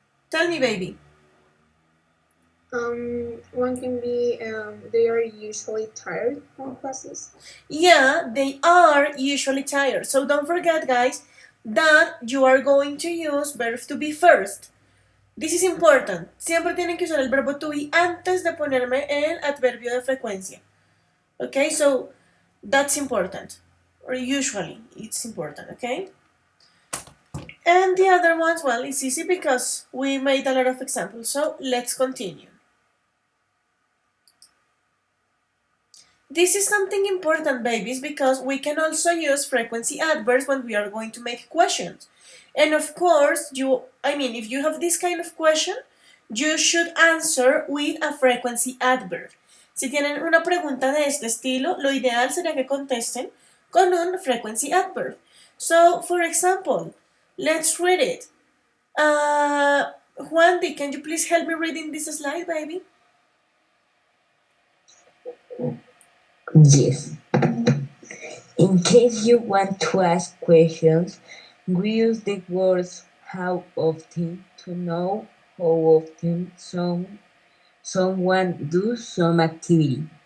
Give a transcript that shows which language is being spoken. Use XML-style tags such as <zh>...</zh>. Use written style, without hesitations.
<en>Tell me, baby. One can be they are usually tired from classes. Yeah, they are usually tired. So don't forget, guys, that you are going to use verbs to be first. This is important.</en> <es>Siempre tienen que usar el verbo to be antes de ponerme el adverbio de frecuencia.</es> <en>Okay, so that's important. Or usually it's important, okay? And the other ones, well, it's easy because we made a lot of examples. So let's continue. This is something important, babies, because we can also use frequency adverbs when we are going to make questions. And of course, if you have this kind of question, you should answer with a frequency adverb.</en> <es>Si tienen una pregunta de este estilo, lo ideal sería que contesten con un frequency adverb.</es> <en>So, for example, let's read it. Juan, can you please help me reading this slide, baby? Yes. In case you want to ask questions, we use the words how often to know how often someone does some activity.</en>